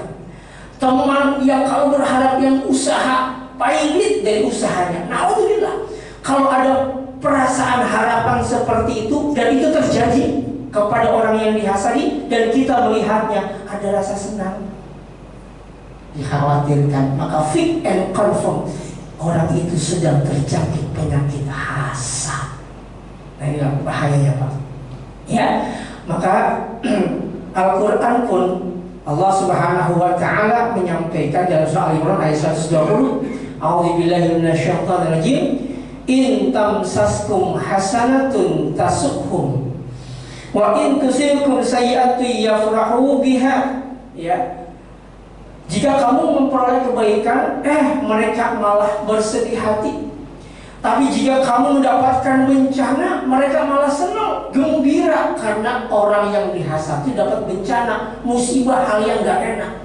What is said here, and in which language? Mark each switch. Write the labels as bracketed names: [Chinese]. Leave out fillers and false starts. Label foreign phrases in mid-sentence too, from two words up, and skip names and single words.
[Indonesian] Teman yang kalau berharap yang usaha pailit dari usahanya. Naudzubillah. Kalau ada perasaan harapan seperti itu dan itu terjadi kepada orang yang dihasadi dan kita melihatnya, ada rasa senang, dikhawatirkan, maka [English] fit and confirm [Indonesian] orang itu sedang terjangkit penyakit hasad. Nah, inilah bahayanya, Pak. Ya. Maka Al-Quran pun Allah [Arabic] سبحانه وتعالى [Indonesian] menyampaikan dalam surah Al-Imran ayat 120, [Arabic] أعوذ بالله من الشيطان الرجيم, إن تمسسكم حسنة تسؤهم وإن تصبكم سيئة يفرحوا بها. Ya. [Indonesian] Jika kamu memperoleh kebaikan, mereka malah bersedih hati. Tapi jika kamu mendapatkan bencana, mereka malah senang, gembira, karena orang yang dihasati dapat bencana, musibah, hal yang gak enak.